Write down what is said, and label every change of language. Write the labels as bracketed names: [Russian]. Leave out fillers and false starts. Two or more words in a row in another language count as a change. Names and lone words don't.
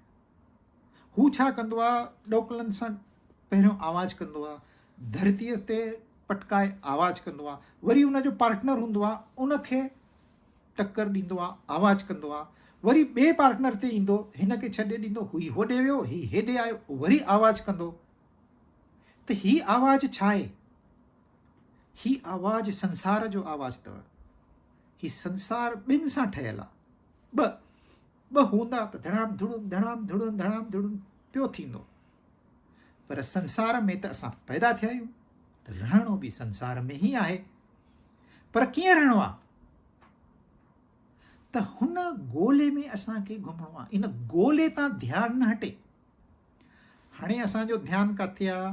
[Sindhi] हू छा कंदो आहे, ॾोकलनि सां पहिरियों आवाज़ कंदो आहे, धरतीअ ते पटकाए आवाज़ कंदो आहे, वरी उनजो पार्टनर हूंदो आहे, उनखे टक्कर ॾींदो आहे, आवाज़ कंदो आहे, वरी ॿिए पार्टनर ते ईंदो, हिन खे छॾे ॾींदो, हू होॾे वियो, ही हेॾे आयो, वरी आवाज़ कंदो। त ही आवाज़ छा आहे? ही आवाज़ संसार जो आवाज़ अथव। ही संसार ॿिनि सां ठहियलु आहे। ॿ हूंदा त धड़ाम धुड़ुम धड़ाम धुड़ुम धड़ाम धुड़ुम पियो थींदो। पर संसार में त असां पैदा थिया आहियूं, त रहणो बि संसार में ई आहे। पर कीअं रहणो आहे? त हुन ॻोल्हे में असांखे घुमणो आहे। इन ॻोल्हे तां ध्यानु न हटे। हाणे असांजो ध्यानु किथे आहे?